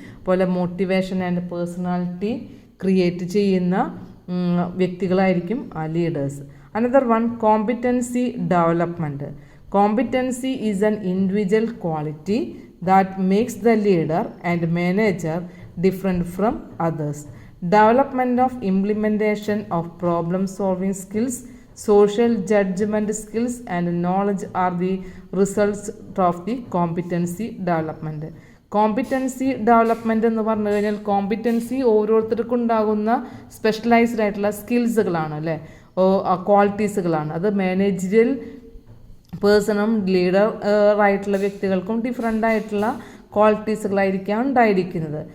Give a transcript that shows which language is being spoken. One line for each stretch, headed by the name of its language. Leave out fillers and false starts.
Malayalam: അതുപോലെ
English: motivation and personality
Malayalam: create ചെയ്യുന്ന വ്യക്തികളായിരിക്കും ആ leaders.
English: Another one competency development. Competency is an individual quality that makes the leader and manager different from others. Development of implementation of problem solving skills, social judgment skills and knowledge are the results of the competency development.
Malayalam: Competency development എന്ന് പറഞ്ഞു കഴിഞ്ഞാൽ competency ഓരോരുത്തർക്കും ഉണ്ടാകുന്ന specialised ആയിട്ടുള്ള സ്കിൽസുകളാണ് അല്ലേ, ക്വാളിറ്റീസുകളാണ്. അത് managerial പേഴ്സണും ലീഡറായിട്ടുള്ള വ്യക്തികൾക്കും different ആയിട്ടുള്ള ക്വാളിറ്റീസുകളായിരിക്കാം ഉണ്ടായിരിക്കുന്നത്.